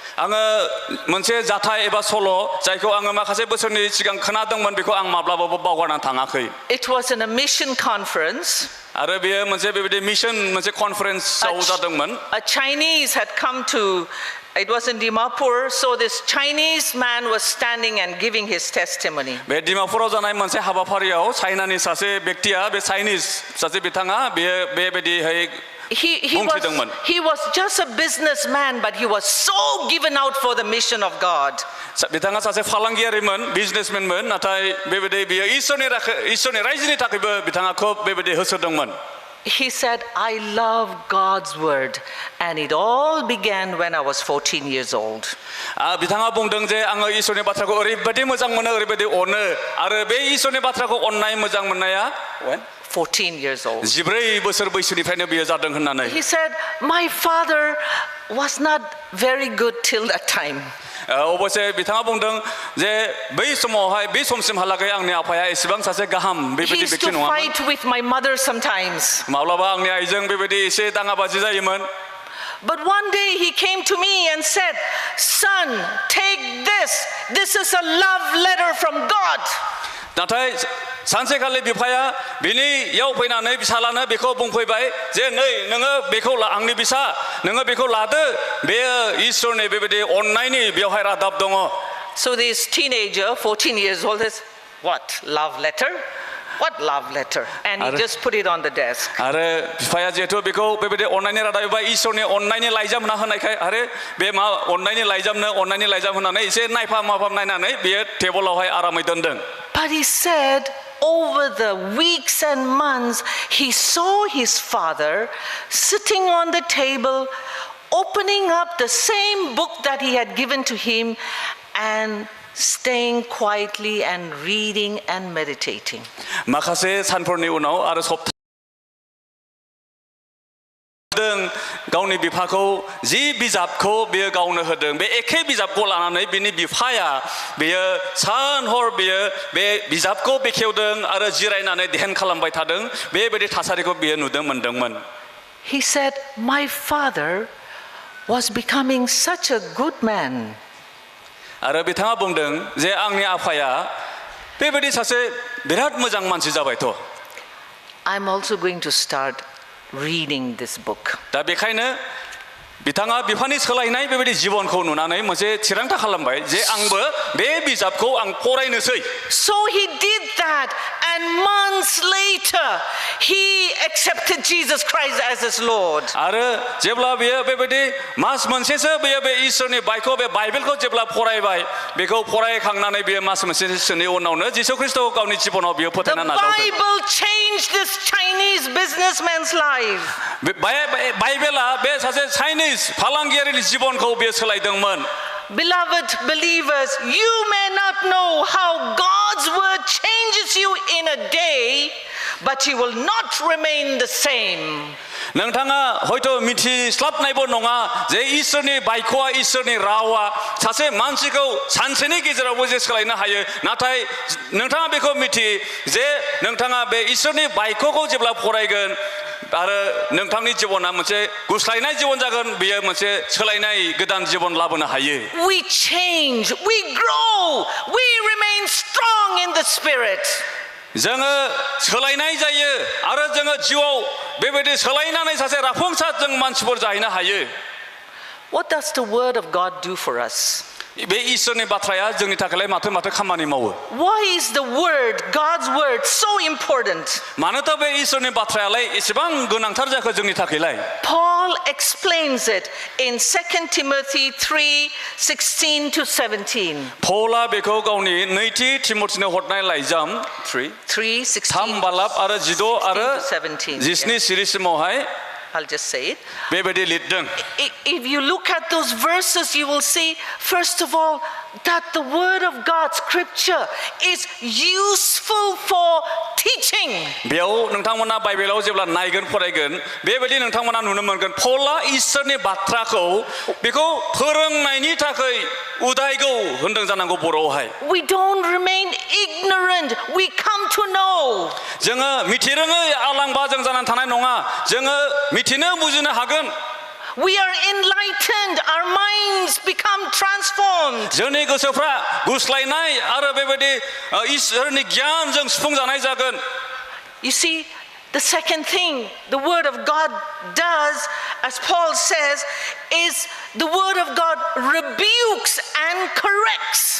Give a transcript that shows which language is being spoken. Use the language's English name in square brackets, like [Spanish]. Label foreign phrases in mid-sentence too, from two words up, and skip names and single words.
[Bodo] आङो मोनसे जाथाय एबा सल' जायखौ आङो माखासे बोसोरनि सिगां खोनादोंमोन बेखौ आं माब्लाबाबो बावगारनानै थाङाखै [English] It was in a mission conference. [Bodo] आरो बेयो मोनसे बेबायदि मिशन मोनसे कनफारेन्सआव जादोंमोन [English] A Chinese had come to, it was in Dimapur, so this Chinese man was standing and giving his testimony. [Bodo] बे डिमापुराव जानाय मोनसे हाबाफारियाव चाइनानि सासे व्यक्तिया बे चाइनिज सासे बिथाङा बेबायदिहाय [English] He was just a businessman, but he was so given out for the mission of God. [Bodo] बिथाङा सासे फालांगियारिमोन बिजनेसमेनमोन नाथाय बेबायदि बियो इसोरनि रायजोनि थाखायबो बिथाङा खोब बेबायदि होसोदोंमोन [English] he said, I love God's word. And it all began when I was 14 years old. [Bodo] बिथाङा बुंदों जे आङो इसोरनि बाथ्राखौ ओरैबायदि मोजां मोनो ओरैबायदि अनो आरो बे इसोरनि बाथ्राखौ अननाय मोजां मोननाया [English] 14 years old. [Bodo] 14 बोसोर बैसोनिफ्रायनो बियो जादों होननानै [English] He said, my father was not very good till that time. [Bodo] अबसे बिथाङा बुंदों जे बै समावहाय बै समसिमहालागै आंनि आफाया एसेबां सासे गाहाम [English] He [Bodo] बेबायदि [English] used [Bodo] व्यक्ति [English] to [Bodo] नङामोन [English] fight with my mother sometimes. [Bodo] माब्लाबा आंनि आइजों बेबायदि एसे दाङाबाजि जायोमोन [English] But one day he came to me and said, son, take this. This is a love letter from God. [Bodo] नाथाय सानसेखालि बिफाया बिनियाव फैनानै बिसालानो बेखौ बुंफैबाय जे नै नोङो बेखौ आंनि बिसा नोङो बेखौ लादो बेयो इसोरनि बेबायदि अननायनि बेवहाय रादाब दङ [English] So this teenager, 14 years old, is what? Love letter? What love letter? And he just put it on the desk. [Bodo] आरो बिफाया जिहेतु बेखौ बेबायदि अननायनि रादाब एबा इसोरनि अननायनि लाइजाम होना होनायखाय आरो बे मा अननायनि लाइजाम होनानै एसे नायफाम नायनानै बेयो टेबलावहाय आरामै दोनदों [English] But he said, over the weeks and months, he saw his father sitting on the table, opening up the same book that he had given to him and staying quietly and reading and meditating. [Bodo] माखासे सानफोरनि उनाव आरो सप्ता गावनि बिफाखौ जि बिजाबखौ बेयो गावनो होदों बे एखे बिजाबखौ लानानै बिनि बिफाया बेयो सान हर बेयो बे बिजाबखौ बेखेवदों आरो जिरायनानै ध्यान खालामबाय थादों बेबायदि थासारिखौ बियो नुदों मोनदोंमोन [English] He said, my father was becoming such a good man. [Bodo] आरो बिथाङा बुंदों जे आंनि आफाया बेबायदि सासे बिराद मोजां मानसि जाबायथ' [English] I'm also going to start reading this book. [Bodo] दा बेखायनो बिथाङा बिफानि सोलायनाय बेबायदि जिबनखौ नुनानै मोनसे थिरांथा खालामबाय जे आंबो बे बिजाबखौ आं फरायनोसै [English] So he did that, and months later he accepted Jesus Christ as his Lord. [Bodo] आरो जेब्ला बियो बेबायदि मास मोनसेसो बियो बे इसोरनि बाइबेलखौ जेब्ला फरायबाय बेखौ फरायखांनानै बियो मास मोनसेसोनि उनावनो जिसु ख्रिस्टखौ गावनि जिबनाव बियो [English] The [Bodo] फोथायना नाजावदों [English] Bible changed this Chinese businessman's life. [Bodo] बाइबेला बे सासे चाइनिज फालांगियारिनि जिबनखौ बियो सोलायदोंमोन [English] Beloved believers, you may not know how God's word changes you in a day, but you will not remain the same. [Bodo] नोंथाङा हयथ' मिथिस्लाबनायबो नङा जे इसोरनि बाइकआ इसोरनि रावा सासे मानसिखौ सानसेनि गेजेरावबो जे सोलायनो हायो नाथाय नोंथाङा बेखौ मिथि जे नोंथाङा बे इसोरनि बाइकखौ जेब्ला फरायगोन आरो नोंथांनि जिबना मोनसे गुस्लायनाय जिबन जागोन बेयो मोनसे सोलायनाय गोदान जिबन लाबोनो हायो [English] We change, we grow, we remain strong in the spirit. [Bodo] जोङो सोलायनाय जायो आरो जोङो जिउआव बेबायदि सोलायनानै सासे राफुंसार जों मानसिफोर जाहैनो हायो [English] What does the word of God do for us? [Bodo] बे इसोरनि बाथ्राया जोंनि थाखाय माथो खामानि मावो [English] Why is the word, God's word, so important? [Bodo] मानोथो बे इसोरनि बाथ्रायालाय एसेबां गोनांथार जाखो जोंनि थाखायलाय [English] Paul explains it in 2 Timothy 3:16 to 17. [Bodo] पौला बेखौ गावनि नैथि तिमथिनो हरनाय लाइजाम 3 बालाब आरो 16 आरो 17 सिरिसिमावहाय [English] I'll just say it. [Bodo] बेबायदि लिरदों [English] If you look at those verses, you will see, first of all, that the word of God, scripture, is useful for teaching. [Bodo] बेयाव नोंथांमोना बाइबेलाव जेब्ला नायगोन फरायगोन बेबायदि नोंथांमोना नुनो मोनगोन पौला इसोरनि बाथ्राखौ बेखौ फोरोंनायनि थाखाय उदायगौ होनदों जानांगौ बर'आवहाय [English] We don't remain ignorant, we come to know. [Bodo] जोङो मिथिरोङै आलांबा जों जानानै थानाय नङा जोङो मिथिनो बुजिनो हागोन [English] We are enlightened, our minds become transformed. [Bodo] जोंनि गोसोफ्रा गुस्लायनाय आरो बेबायदि इसोरनि गियानजों सुफुंजानाय जागोन [English] You see, the second thing the word of God does, as Paul says, is the word of God rebukes and corrects.